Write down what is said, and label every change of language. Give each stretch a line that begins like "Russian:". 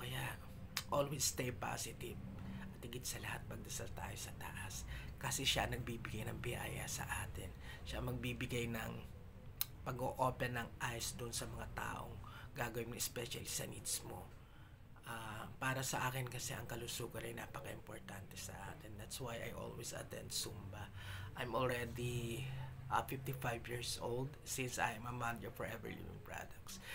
Filipino: Kaya,
English: always stay positive.
Filipino: At higit sa lahat, magdasal tayo sa taas. Kasi siya nagbibigay ng biyaya sa atin. Siya magbibigay ng pag-o-open ng eyes doon sa mga taong gagawin mo, especially sa needs mo. Para sa akin kasi ang kalusugan ay napaka-importante sa atin.
English: That's why I always attend Zumba. I'm already 55 years old since I'm a manager for Forever Living Products.